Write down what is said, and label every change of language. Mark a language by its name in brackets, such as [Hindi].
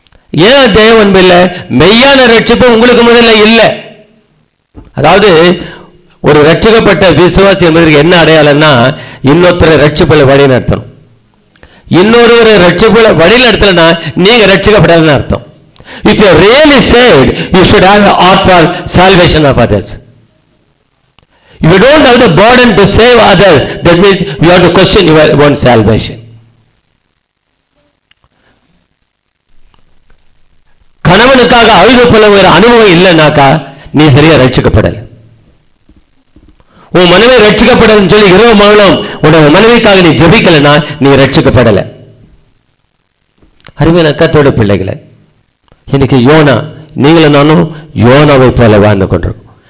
[Tamil] ஏன் தேவ அன்பு இல்லை? மெய்யான ரட்சிப்பு உங்களுக்கு முதல்ல இல்லை. அதாவது ஒரு ரட்சிக்கப்பட்ட விசுவாசி என்பதற்கு என்ன அடையாளம்னா, இன்னொருத்தரை ரட்சிப்புல வழி நடத்தணும். இன்னொருவரை ரட்சிப்புல வழி நடத்தலைன்னா நீங்க ரட்சிக்கப்படாதுன்னு அர்த்தம். [English] If you are really saved, you should have a heart for salvation of others. If you don't have the burden to save others, that means you have to question your own salvation. [Tamil] கணவனுக்காக அழுது புலம்புகிற அனுபவம் இல்லைனாக்கா நீ சரியா ரட்சிக்கப்படலை. உன் மனைவி ரட்சிக்கப்படலன்னு சொல்லி இரவு மகளும் உன்னோட மனைவிக்காக நீ ஜெபிக்கலைன்னா நீ ரட்சிக்கப்படலை. அருமையான கர்த்தருடைய பிள்ளைகளை, இன்னைக்கு யோனா, நீங்களும் நானும் யோனாவை போல வாழ்ந்து கொண்டிருக்கோம்.